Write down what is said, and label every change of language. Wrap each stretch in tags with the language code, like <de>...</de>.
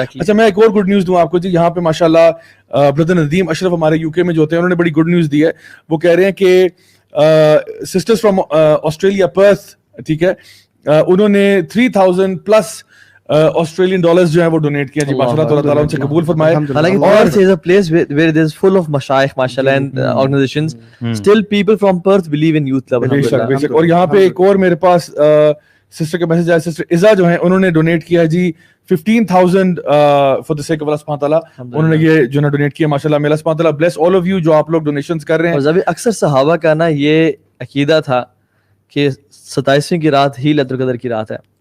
<hi>अच्छा, मैं एक और गुड न्यूज़ दूं आपको जी. यहाँ पे माशाल्लाह ब्रदर नदीम अशरफ हमारे यूके में जो होते हैं उन्होंने बड़ी गुड न्यूज़ दी है. वो कह रहे हैं कि सिस्टर्स फ्रॉम ऑस्ट्रेलिया पर्थ, ठीक है, उन्होंने 3000 प्लस ऑस्ट्रेलियन डॉलर्स जो है वो डोनेट किया जी. माशाल्लाह, अल्लाह ताला उनसे कबूल फरमाए. हालांकि</hi> <en>Perth is a place where there is full of मशाइख माशाल्लाह and organizations, still people from Perth believe in youth club.</en> <hi>बेशक. और यहाँ पे एक और मेरे पास सिस्टर का मैसेज आया. सिस्टर इज़ा जो है उन्होंने डोनेट किया जी 15,000</hi> <en>For the sake of Allah सुब्हानहू तआला.</en> <hi>उन्होंने ये जो है डोनेट किया. माशाल्लाह, अल्लाह सुब्हानहू तआला</hi> <en>bless all of you</en> <hi>जो आप लोग डोनेशंस कर रहे हैं. और अक्सर सहाबा का ना ये अकीदा था कि 27वीं की रात ही लैलतुल क़द्र की रात है.</hi>